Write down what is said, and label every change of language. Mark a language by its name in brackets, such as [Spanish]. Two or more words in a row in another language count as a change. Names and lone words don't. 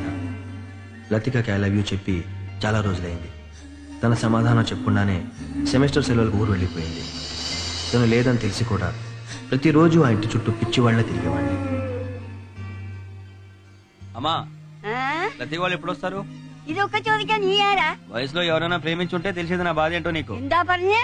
[Telugu] లతికకి [English] I love you [Telugu] చెప్పి చాలా రోజులైంది. తన సమాధానం చెప్పకుండానే సెమిస్టర్ సెలవులకు ఊరు వెళ్ళిపోయింది. తను లేదని తెలిసి కూడా ప్రతిరోజు ఆ ఇంటి చుట్టూ పిచ్చివాళ్లే తిరిగేవాడిని. అమ్మా [Malayalam] ആ? [Telugu] లతీ వాళ్ళు ఎప్పుడు వస్తారు? [Malayalam] ഇതൊക്കെ ചോദിക്കാൻ നീ ആരാ? [Telugu] వయసులో ఎవరైనా ప్రేమించుంటే తెలిసేది నా బాధ ఏంటో నీకు. [Malayalam] എന്താ പറഞ്ഞേ?